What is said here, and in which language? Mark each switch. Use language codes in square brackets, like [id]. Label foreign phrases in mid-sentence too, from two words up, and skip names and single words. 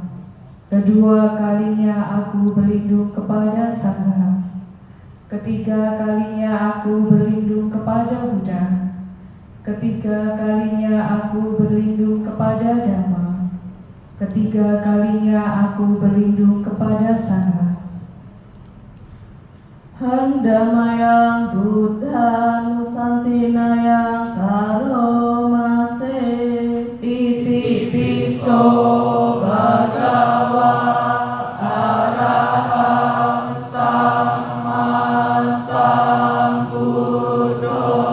[id] Kedua kalinya aku berlindung kepada Sangha. Ketiga kalinya aku berlindung kepada Buddha. Ketiga kalinya aku berlindung kepada Dhamma. Ketiga kalinya aku berlindung kepada Sangha. [pi] Handamayang Buddha Nusantinayang Karomase Iti piso Bhagava Arahang Samma Sambuddho